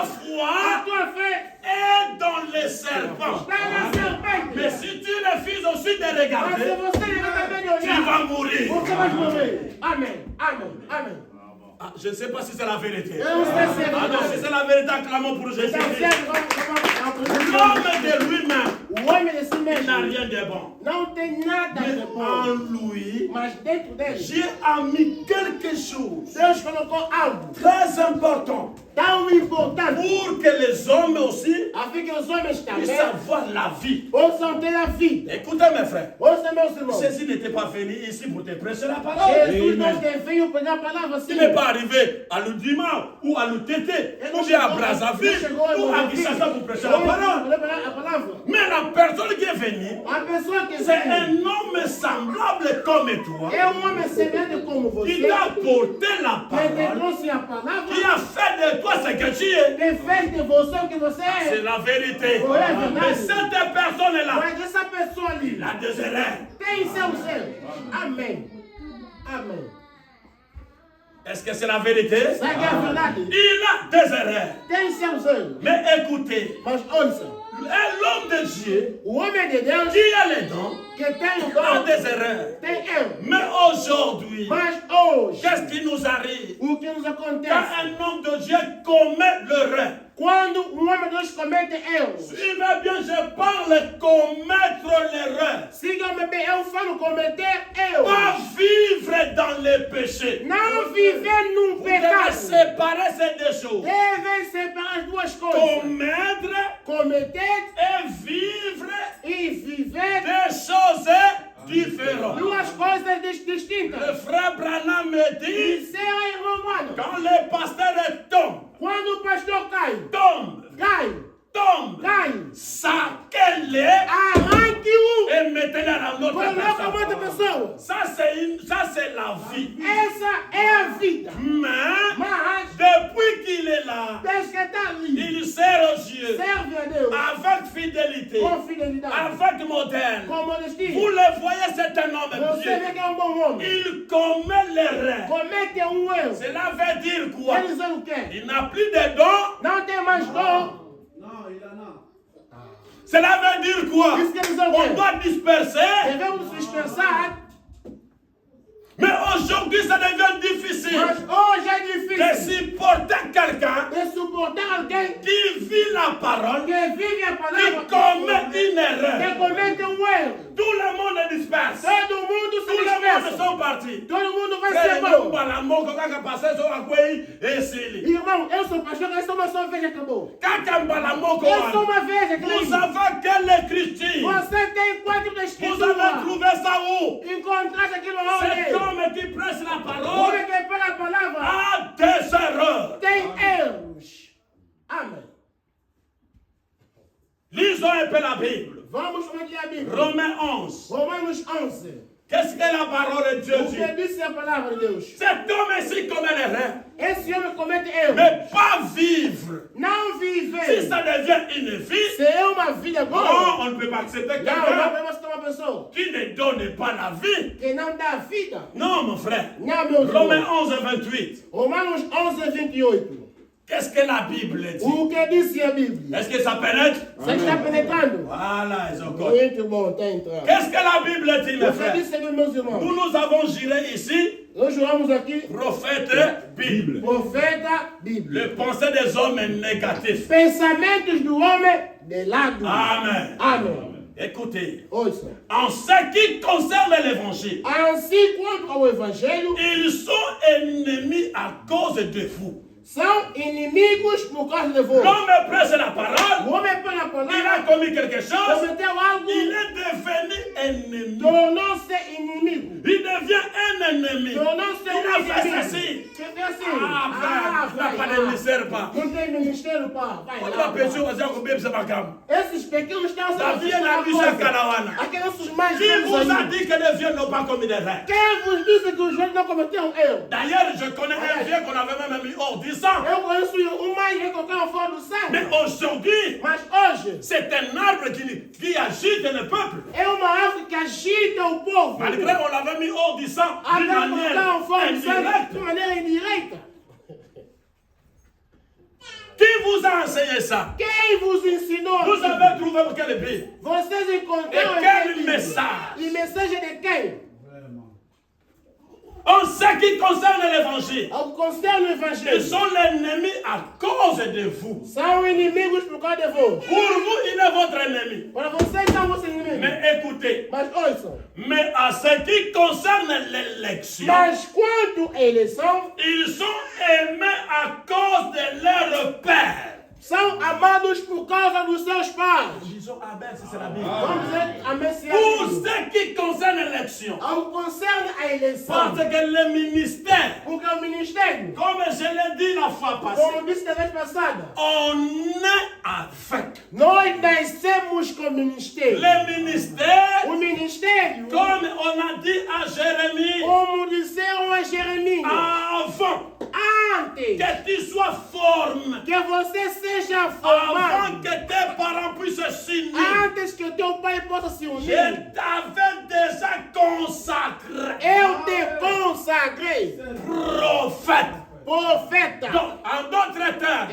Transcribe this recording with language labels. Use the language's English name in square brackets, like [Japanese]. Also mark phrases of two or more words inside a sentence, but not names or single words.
[Portuguese] foi tua fé [French] est dans les serpents. [Portuguese] está na serpente. [French] Mais si tu refuses aussi de [Portuguese] Mas se [French] regarder, [Portuguese] você levar também de [French] tu vas [Portuguese] olhar, [French] mourir. [Portuguese] você vai morrer. Amém, amém, amém. [French] Ah, je ne sais pas si c'est la vérité. [Portuguese] Eu não sei se é [French] Ah non, si [Portuguese] verdade. [French] c'est la vérité, acclamons pour Jésus. [Portuguese] Então, certo, vamos. [French] L'homme de lui-même [Portuguese] O homem de si [French] n'a [Portuguese] mesmo [French] rien de bon. [Portuguese] não tem nada de [French] Mais [Portuguese] bom. [French] en lui, [Portuguese] Mas dentro dele, [French] Dieu a mis quelque chose [Portuguese] Deus colocou algo [French] très important [Portuguese] tão importante [French] pour que les hommes aussi [Portuguese] a fim que os homens [French] puissent [Portuguese] também [French] avoir la vie. [Portuguese] possam ter a vida. [French] Écoutez mes frères, [Portuguese] Ouça, meus irmãos. [French] Jésus n'était pas venu ici pour te prêcher la parole. [Portuguese] Jesus não tem veio pregar a palavra assim. [French] Il n'est pas arrivé à l'Udima ou à l'Utété ou bien à Brazzaville ou à Kinshasa pour prêcher la parole. [Portuguese] A palavra. [French] Mais la personne qui est venue, [Portuguese] A pessoa que [French] c'est [Portuguese] vem [French] un homme semblable comme toi [Portuguese] é homem semelhante como você. [French] qui t'a porté la [Portuguese] Que te [French] parole, [Portuguese] trouxe a palavra. [French] qui a fait de toi ce que tu es. [Portuguese] Que fez de você o que você [French] C'est [Portuguese] é. [French] la vérité. Oui, c'est vrai. Mais cette personne-là, [Portuguese] Mas essa pessoa ali [French] il a des erreurs. [Portuguese] tem seu ser. Amém. Amém. [French] Est-ce que c'est la vérité? [Portuguese] Sabe que é a verdade? [French] Il a des erreurs. [Portuguese] Tem seus erros. [French] Mais écoutez, [Portuguese] Mas ouça. [French] l'homme de Dieu [Portuguese] O homem de Deus [French] qui a les dons [Portuguese] que tem o [French] a [Portuguese] dom [French] des erreurs. [Portuguese] tem erro. [French] Mais aujourd'hui, [Portuguese] Mas hoje, [French] qu'est-ce qui nous arrive? [Portuguese] o que nos [French] Quand [Portuguese] acontece? [French] un homme de Dieu commet l'erreur, [Portuguese] Quando homem de Deus comete erros. [French] suivez bien, je parle commettre l'erreur. [Portuguese] Siga-me bem, eu falo cometer [French] Pas [Portuguese] erros. [French] vivre dans le péché. [Portuguese] Não viver num [French] Vous devez [Portuguese] pecado. [French] séparer ces deux choses. [Portuguese] Devem separar as duas coisas. [French] Commettre [Portuguese] Cometer [French] et vivre [Portuguese] e viver [French] des choses différentes. [Portuguese] duas coisas [French] Le [Portuguese] distintas. [French] frère Branham me dit, [Portuguese] Isso é romano. [French] quand le pasteur tombe, [Portuguese] Quando o pastor cai, [French] tombe, [Portuguese] cai, [French] saquez-le [Portuguese] arranque-o, [French] et mettez-le dans notre [Portuguese] coloca outra [French] personne. [Portuguese] pessoa. [French] Ça, c'est la vie. [Portuguese] Essa é a vida. [French] Mais [Portuguese] Mas [French] Depuis qu'il est là, [Portuguese] Desde que está ali, [French] il sert aux Dieu [Portuguese] serve a Deus [French] avec fidélité, [Portuguese] com fidelidade, [French] avec modèle. [Portuguese] com modestia. [French] Vous le voyez, c'est un homme [Portuguese] Você [French] pieux. [Portuguese] vê que é bom homem. [French] Il commet l'erreur. [Portuguese] Comete erro. [French] Cela veut dire quoi? [Portuguese] Quer dizer o quê? [French] Il n'a plus de dons. [Portuguese] Não tem mais dom. [French] Cela veut dire quoi? [Portuguese] Isso quer dizer o [French] On [Portuguese] quê? [French] doit disperser. [Portuguese] Devemos dispersar, [French] Mais aujourd'hui, ça devient difficile [Portuguese] mas hoje é [French] de [Portuguese] difícil [French] supporter quelqu'un [Portuguese] de suportar alguém [French] qui vit la parole, [Portuguese] que vive a [French] qui [Portuguese] palavra, [French] commet une [Portuguese] que [French] erreur. [Portuguese] comete erro. [French] Tout le monde est disperse. [Portuguese] Todo mundo se [French] Tout le monde [Portuguese] dispersa. [French] sont partis. [Portuguese] Todo mundo vai [French] Frère, [Portuguese] ser não bom. [Lingala] para moco, caca passei só a coi e sili. [Portuguese] Irmão, eu sou pastor, eu sou uma só vez acabou. [Lingala] Caca mbala moco. [Portuguese] Eu sou uma vez, [French] Vous [Portuguese] acredito. [French] savez quelle écriture? [Portuguese] Você tem quatro da [French] Vous [Portuguese] escritura. [French] avez trouvé ça où? [Portuguese] Encontraste aquilo [French] Cet [Portuguese] onde? [French] homme qui prêche la [Portuguese] O [French] parole [Portuguese] homem que pega a palavra [French] a des erreurs. [Portuguese] tem erros. Amém. [French] Lisons un peu la Bible. [Portuguese] Vamos ler a Bíblia. [French] Romains 11. [Portuguese] Romanos 11. [French] Qu'est-ce que la parole de Dieu [Portuguese] O [French] dit? [Portuguese] que disse a palavra de Deus? [French] Cet homme ici commet l'erreur. [Portuguese] Esse homem comete erros. [French] Mais pas vivre. [Portuguese] Não [French] Si [Portuguese] viver. [French] ça devient une vie, [Portuguese] Se é uma vida [French] non, [Portuguese] boa, [French] on ne peut pas accepter [Portuguese] não [French] quelqu'un [Portuguese] podemos ter uma pessoa [French] qui ne donne pas la vie. [Portuguese] que não dá vida. [French] Non, mon frère. [Portuguese] Não, meu [French] Romains [Portuguese] irmão. [French] 11, 28. [Portuguese] Romanos 11, 28. [French] Qu'est-ce que la Bible dit? [Portuguese] O que disse a Bíblia? [French] Est-ce que ça pénètre? [Portuguese] Você está penetrando? [French] Voilà, ils ont compris. [Portuguese] Muito bom, está entrando. [French] Qu'est-ce que la Bible dit, mes [Portuguese] O que [French] frères? [Portuguese] disse aqui, meus irmãos? [French] Nous avons juré ici, [Portuguese] Nós juramos aqui, [French] prophète, Bible. [Portuguese] profeta, Bíblia. [French] Le pensée des hommes est négatif. [Portuguese] Pensamentos do homem de lado. [French] Amen. [Portuguese] Amém. [French] Écoutez, [Portuguese] Ouça. [French] en ce qui concerne l'évangile, [Portuguese] Assim quanto ao Evangelho, [French] ils sont ennemis à cause de vous. [Portuguese] são inimigos por causa de vós. [French] L'homme prêche la parole, [Portuguese] O homem pela [French] il [Portuguese] palavra [French] a commis quelque chose, [Portuguese] cometeu algo, [French] il est devenu ennemi. [Portuguese] tornou-se inimigo. [French] Il devient un ennemi. [Portuguese] Tornou-se [French] Il a fait [Portuguese] inimigo. [French] ceci. [Portuguese] Que fez assim? [French] Ah, frère, [Portuguese] vai [French] pas [Portuguese] lá. [French] de ministère, pas. [Portuguese] Não tem ministério, pá. Vai [French] On [Portuguese] lá, [French] doit [Portuguese] pá. [French] pécher aux gens qui c'est pas grave. [Portuguese] Esses pequenos estão [French] La vie est la vie à Canawana. [Portuguese] Aqueles nossos mais [French] Qui vous a [Portuguese] velhos. [French] dit que les vieux n'ont pas commis d'erreur? [Portuguese] Quem vos disse que os velhos não cometeram erro? [French] D'ailleurs, je connais un vieux qu'on avait même mis hors du sang. [Portuguese] Eu conheço um mais velho que eu fora do sangue. [French] Mais aujourd'hui, [Portuguese] Mas hoje, [French] c'est un arbre qui agite le peuple. [Portuguese] é uma árvore que agita o povo. [French] Malgré qu'on l'avait mis hors du sang d'une [Portuguese] Até colocar fora [French] manière [Portuguese] do sangue [French] indirecte. [Portuguese] de maneira indireta. [French] Qui vous a enseigné ça? [Portuguese] Quem vos ensinou? [French] Vous avez trouvé quel Bible? [Portuguese] Vocês encontraram [French] E quel [Portuguese] aquele livro? [French] message? [Portuguese] E mensagem de quem? [French] En ce qui concerne l'évangile, [Portuguese] Ao que concerne o [French] ils [Portuguese] Evangelho. [French] sont l'ennemi à cause de vous. [Portuguese] São inimigos por causa de vós. [French] Pour vous, il est votre ennemi. [Portuguese] Para vocês são vossos inimigos. [French] Mais écoutez, [Portuguese] Mas ouçam. [French] mais à ce qui concerne l'élection, [Portuguese] Mas quanto à eleição, [French] ils sont aimés à cause de leur père. [Portuguese] são amados por causa dos seus pais. [French] Disons Amen, si c'est la Bible. [Portuguese] Vamos dizer amém se é [French] Pour [Portuguese] assim. [French] ce qui concerne l'élection, [Portuguese] Ao que concerne a eleição, [French] parce que le ministère, [Portuguese] porque o ministério, [French] comme je l'ai dit la fois passée, [Portuguese] como disse da vez passada, [French] on est avec. [Portuguese] nós nascemos com ministério. [French] Le ministère, [Portuguese] O ministério, [French] comme on a dit à Jérémie, [Portuguese] como disseram a Jeremias, [French] avant [Portuguese] antes [French] que tu sois formé, [Portuguese] que você seja [French] avant [Portuguese] formado, [French] que tes parents puissent s'unir, [Portuguese] antes que o teu pai possa se [French] je [Portuguese] unir, [French] t'avais déjà consacré [Portuguese] eu te consagrei [French] prophète. [Portuguese] profeta. [French] Donc, en d'autres termes,